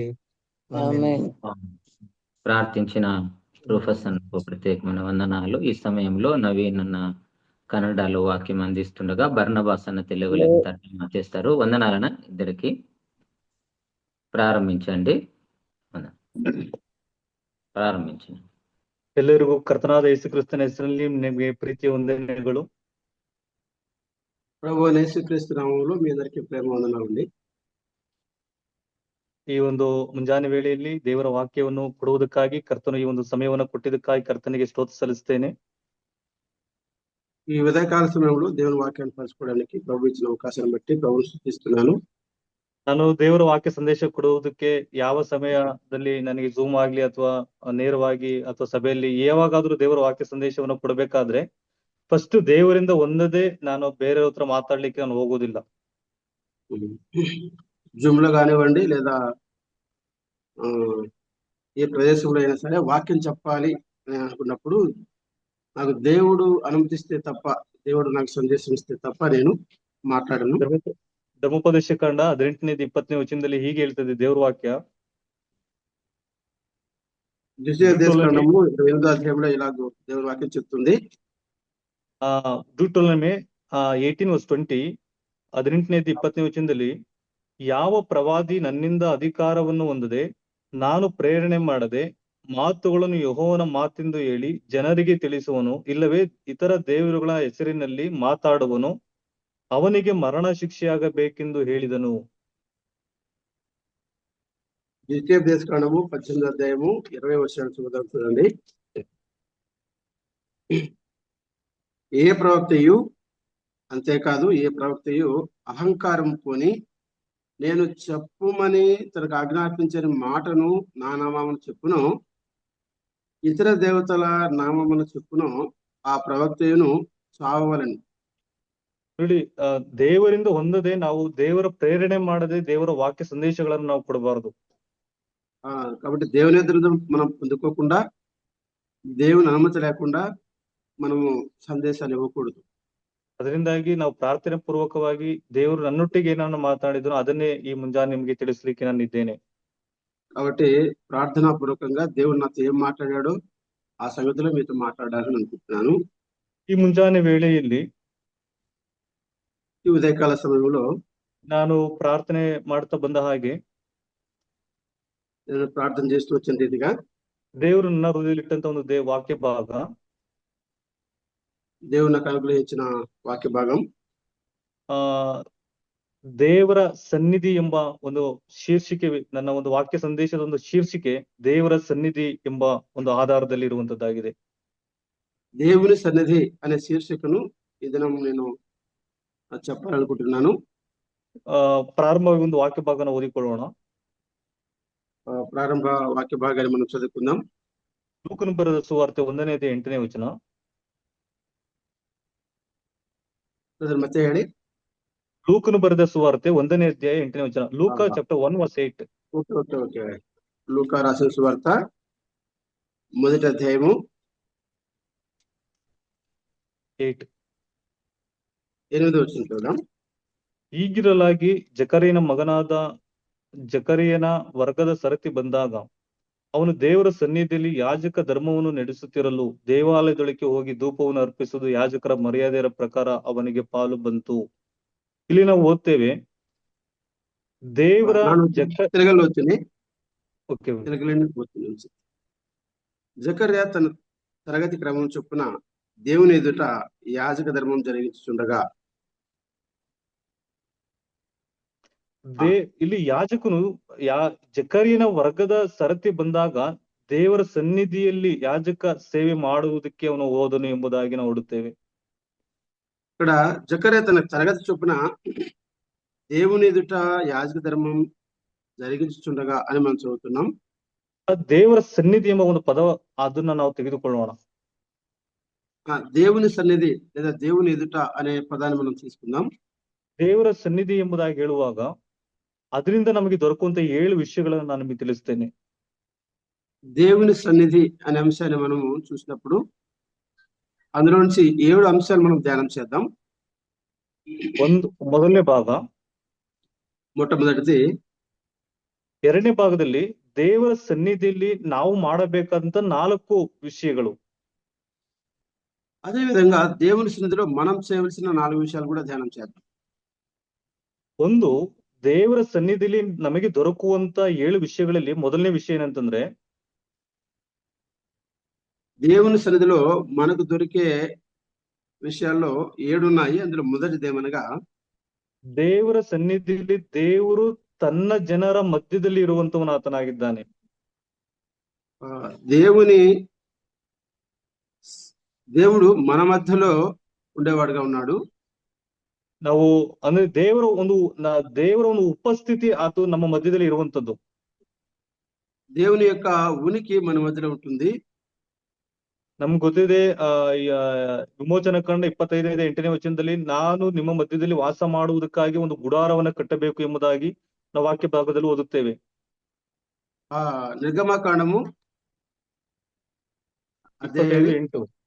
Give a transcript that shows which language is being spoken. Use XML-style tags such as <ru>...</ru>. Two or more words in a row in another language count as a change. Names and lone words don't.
<te>ఆమేన్. ప్రార్థించిన రూఫస్ అన్నకు ప్రత్యేకమైన వందనాలు. ఈ సమయంలో నవీన్ అన్న కన్నడలో వాక్యం అందిస్తుండగా బర్నబాస్ అన్న తెలుగులో తర్జుమా చేస్తారు. వందనాలన ఇద్దరికి. ప్రారంభించండి. ಪ್ರಾರಂಭಿಂಚಿ.</te> <kn>ಎಲ್ಲರಿಗೂ ಕರ್ತನಾದ ಯೇಸುಕ್ರಿಸ್ತನ ಹೆಸರಲ್ಲಿ ನಿಮಗೆ ಪ್ರೀತಿಯ ವಂದನೆಗಳು.</kn> <te>ప్రభు యేసుక్రీస్తు నామములో మీ అందరికీ ప్రేమ వందనాలండి.</te> <kn>ಈ ಒಂದು ಮುಂಜಾನೆ ವೇಳೆಯಲ್ಲಿ ದೇವರ ವಾಕ್ಯವನ್ನು ಕೊಡುವುದಕ್ಕಾಗಿ ಕರ್ತನು ಈ ಒಂದು ಸಮಯವನ್ನು ಕೊಟ್ಟಿದ್ದಕ್ಕಾಗಿ ಕರ್ತನಿಗೆ ಸ್ತೋತ್ರ ಸಲ್ಲಿಸ್ತೇನೆ.</kn> <te>ఈ ఉదయకాల సమయంలో దేవుని వాక్యాన్ని పంచుకోవడానికి ప్రభు ఇచ్చిన అవకాశాన్ని బట్టి ప్రభువును స్తుతిస్తున్నాను.</te> <kn>ನಾನು ದೇವರ ವಾಕ್ಯ ಸಂದೇಶ ಕೊಡುವುದಕ್ಕೆ ಯಾವ ಸಮಯದಲ್ಲಿ ನನಗೆ ಜೂಮ್ ಆಗ್ಲಿ ಅಥವಾ ನೇರವಾಗಿ ಅಥವಾ ಸಭೆಯಲ್ಲಿ ಯಾವಾಗಾದ್ರೂ ದೇವರ ವಾಕ್ಯ ಸಂದೇಶವನ್ನು ಕೊಡಬೇಕಾದ್ರೆ ಫಸ್ಟ್ ದೇವರಿಂದ ಒಂದದೇ ನಾನು ಬೇರೆ ಹತ್ರ ಮಾತಾಡ್ಲಿಕ್ಕೆ ನಾನು ಹೋಗೋದಿಲ್ಲ.</kn> <te>జూమ్ లో కానివ్వండి లేదా ఏ ప్రదేశంలో అయినా సరే వాక్యం చెప్పాలి అని అనుకున్నప్పుడు నాకు దేవుడు అనుమతిస్తే తప్ప, దేవుడు నాకు సందేశం ఇస్తే తప్ప నేను మాట్లాడను.</te> <kn>ಧರ್ಮೋಪದೇಶ ಕಾಂಡ 18-20 ವಚನದಲ್ಲಿ ಹೀಗೆ ಹೇಳ್ತದೆ ದೇವರ ವಾಕ್ಯ.</kn> <te>ద్వితీయోపదేశకాండము 28వ అధ్యాయంలో ఇలా దేవుని వాక్యం చెప్తుంది.</te> <kn>ಡ್ಯೂಟೋಲಮೆ 18:20 18-20 ವಚನದಲ್ಲಿ ಯಾವ ಪ್ರವಾದಿ ನನ್ನಿಂದ ಅಧಿಕಾರವನ್ನು ಹೊಂದದೆ ನಾನು ಪ್ರೇರಣೆ ಮಾಡದೆ ಮಾತುಗಳನ್ನು ಯೆಹೋವನ ಮಾತೆಂದು ಹೇಳಿ ಜನರಿಗೆ ತಿಳಿಸುವನು, ಇಲ್ಲವೇ ಇತರ ದೇವರುಗಳ ಹೆಸರಿನಲ್ಲಿ ಮಾತಾಡುವನು, ಅವನಿಗೆ ಮರಣ ಶಿಕ್ಷೆಯಾಗಬೇಕೆಂದು ಹೇಳಿದನು.</kn> <te>ద్వితీయోపదేశకాండము 18వ అధ్యాయము 20వ వచనం చదువుతానండి. ఏ ప్రవక్తయు అంతేకాదు ఏ ప్రవక్తయు అహంకారం కొని నేను చెప్పుమని తనకు ఆజ్ఞాపించని మాటను నా నామమును చెప్పును, ఇతర దేవతల నామమును చెప్పును, ఆ ప్రవక్తయును చావవలని.</te> <kn>ನೋಡಿ, ದೇವರಿಂದ ಹೊಂದದೆ ನಾವು ದೇವರ ಪ್ರೇರಣೆ ಮಾಡದೆ ದೇವರ ವಾಕ್ಯ ಸಂದೇಶಗಳನ್ನು ನಾವು ಕೊಡಬಾರದು.</kn> <te>కాబట్టి దేవుని ఎదురు మనం పొందుకోకుండా, దేవుని అనుమతి లేకుండా మనము సందేశాలు ఇవ్వకూడదు.</te> <kn>ಅದರಿಂದಾಗಿ ನಾವು ಪ್ರಾರ್ಥನೆ ಪೂರ್ವಕವಾಗಿ ದೇವರು ನನ್ನೊಟ್ಟಿಗೆ ಏನನ್ನು ಮಾತಾಡಿದ್ರು ಅದನ್ನೇ ಈ ಮುಂಜಾನೆ ನಿಮ್ಗೆ ತಿಳಿಸ್ಲಿಕ್ಕೆ ನಾನು ಇದ್ದೇನೆ.</kn> <te>కాబట్టి ప్రార్థనా పూర్వకంగా దేవుడు నాతో ఏం మాట్లాడాడో ఆ సంగతిలో మీతో మాట్లాడాలని అనుకుంటున్నాను.</te> <kn>ఈ ಮುಂಜಾನೆ ವೇಳೆಯಲ್ಲಿ</kn> <te>ఈ ఉదయకాల సమయంలో</te> <kn>ನಾನು ಪ್ರಾರ್ಥನೆ ಮಾಡ್ತಾ ಬಂದ ಹಾಗೆ</kn> <te>నేను ప్రార్థన చేస్తూ వచ్చిన రీతిగా</te> <kn>ದೇವರು ನನ್ನ ಹೃದಯದಲ್ಲಿ ಇಟ್ಟಂತ ಒಂದು ವಾಕ್ಯ ಭಾಗ,</kn> <te>దేవుడు నాకు అనుగ్రహించిన వాక్య భాగం</te> <kn>ದೇವರ ಸನ್ನಿಧಿ ಎಂಬ ಒಂದು ಶೀರ್ಷಿಕೆ, ನನ್ನ ಒಂದು ವಾಕ್ಯ ಸಂದೇಶದ ಒಂದು ಶೀರ್ಷಿಕೆ ದೇವರ ಸನ್ನಿಧಿ ಎಂಬ ಒಂದು ಆಧಾರದಲ್ಲಿ ಇರುವಂತದ್ದಾಗಿದೆ.</kn> <te>దేవుని సన్నిధి అనే శీర్షికను ఈ దినం నేను చెప్పాలనుకుంటున్నాను.</te> <kn>ಪ್ರಾರಂಭವಾಗಿ ಒಂದು ವಾಕ್ಯ ಭಾಗನ ಓದಿಕೊಳ್ಳೋಣ.</kn> <te>ప్రారంభ వాక్య భాగాన్ని మనం చదువుకుందాం.</te> <kn>ಲೂಕನು ಬರೆದ ಸುವಾರ್ತೆ 1ನೇ ಅಧ್ಯಾಯ 8ನೇ ವಚನ. ಮತ್ತೆ ಹೇಳಿ. ಲೂಕನು ಬರೆದ ಸುವಾರ್ತೆ 1ನೇ ಅಧ್ಯಾಯ 8ನೇ ವಚನ. ಲೂಕ ಚಾಪ್ಟರ್ 1 verse 8.</kn> <te>ఓకే. లూకా రాసిన సువార్త 1వ అధ్యాయము 8వ వచనం చూద్దాం.</te> <kn>ಹೀಗಿರಲಾಗಿ ಜಕರೀಯನ ವರ್ಗದ ಸರತಿ ಬಂದಾಗ ಅವನು ದೇವರ ಸನ್ನಿಧಿಯಲ್ಲಿ ಯಾಜಕ ಧರ್ಮವನ್ನು ನಡೆಸುತ್ತಿರಲು ದೇವಾಲಯದೊಳಕ್ಕೆ ಹೋಗಿ ಧೂಪವನ್ನು ಅರ್ಪಿಸುವುದು ಯಾಜಕರ ಮರ್ಯಾದೆಯ ಪ್ರಕಾರ ಅವನಿಗೆ ಪಾಲು ಬಂತು. ಇಲ್ಲಿ ನಾವು ಓದ್ತೇವೆ, ದೇವರ</kn> <te>తెలుగులో జకర్యా తన తరగతి క్రమం చొప్పున దేవుని ఎదుట యాజక ధర్మం జరిగించుచుండగా,</te> <kn>ಇಲ್ಲಿ ಯಾಜಕನು ಜಕರೀಯನ ವರ್ಗದ ಸರತಿ ಬಂದಾಗ ದೇವರ ಸನ್ನಿಧಿಯಲ್ಲಿ ಯಾಜಕ ಸೇವೆ ಮಾಡುವುದಕ್ಕೆ ಅವನು ಹೋದನು ಎಂಬುದಾಗಿ ನಾವು ನೋಡುತ್ತೇವೆ.</kn> <te>ఇక్కడ జకర్యా తన తరగతి చొప్పున దేవుని ఎదుట యాజక ధర్మం జరిగించుచుండగా అని మనం చదువుతున్నాం.</te> <kn>ದೇವರ ಸನ್ನಿಧಿ ಎಂಬ ಒಂದು ಪದ, ಅದನ್ನ ನಾವು ತೆಗೆದುಕೊಳ್ಳೋಣ.</kn> <te>దేవుని సన్నిధి లేదా దేవుని ఎదుట అనే పదాన్ని మనం తీసుకుందాం.</te> <kn>ದೇವರ ಸನ್ನಿಧಿ ಎಂಬುದಾಗಿ ಹೇಳುವಾಗ ಅದರಿಂದ ನಮಗೆ ದೊರಕುವಂತ 7 ವಿಷಯಗಳನ್ನು ನಾನು ನಿಮಗೆ ತಿಳಿಸ್ತೇನೆ.</kn> <te>దేవుని సన్నిధి అనే అంశాన్ని మనము చూసినప్పుడు అందులో నుంచి 7 అంశాలు మనం ధ్యానం చేద్దాం.</te> <kn>ಮೊದಲನೇ ಭಾಗ,</kn> <te>మొట్టమొదటిది.</te> <kn>2ನೇ ಭಾಗದಲ್ಲಿ ದೇವರ ಸನ್ನಿಧಿಯಲ್ಲಿ ನಾವು ಮಾಡಬೇಕಾದಂತ 4 ವಿಷಯಗಳು.</kn> <te>అదే విధంగా దేవుని సన్నిధిలో మనం చేయవలసిన 4 విషయాలు కూడా ధ్యానం చేద్దాం.</te> <kn>ಒಂದು, ದೇವರ ಸನ್ನಿಧಿಯಲ್ಲಿ ನಮಗೆ ದೊರಕುವಂತ 7 ವಿಷಯಗಳಲ್ಲಿ ಮೊದಲನೇ ವಿಷಯ ಏನಂತಂದ್ರೆ,</kn> <te>దేవుని సన్నిధిలో మనకు దొరికే విషయాల్లో 7 ఉన్నాయి. అందులో మొదటిది ఏమనగా,</te> <kn>ದೇವರ ಸನ್ನಿಧಿಯಲ್ಲಿ ದೇವರು ತನ್ನ ಜನರ ಮಧ್ಯದಲ್ಲಿ ಇರುವಂತವನು ಆತನಾಗಿದ್ದಾನೆ.</kn> <te>దేవుడు మన మధ్యలో ఉండేవాడుగా ఉన్నాడు.</te> <kn>ನಾವು ಅಂದ್ರೆ ದೇವರ ಒಂದು ಉಪಸ್ಥಿತಿ ಅದು ನಮ್ಮ ಮಧ್ಯದಲ್ಲಿ ಇರುವಂತದ್ದು.</kn> <te>దేవుని యొక్క ఉనికి మన మధ్యలో ఉంటుంది.</te> <kn>ನಮ್ಗೆ ಗೊತ್ತಿದೆ, ವಿಮೋಚನ ಕಂಡ 25:8ನೇ ವಚನದಲ್ಲಿ ನಾನು ನಿಮ್ಮ ಮಧ್ಯದಲ್ಲಿ ವಾಸ ಮಾಡುವುದಕ್ಕಾಗಿ ಒಂದು ಗುಡಾರವನ್ನ ಕಟ್ಟಬೇಕು ಎಂಬುದಾಗಿ ನಾವು ವಾಕ್ಯ ಭಾಗದಲ್ಲಿ ಓದುತ್ತೇವೆ. ನಿರ್ಗಮಕಾಂಡము 25:8</kn>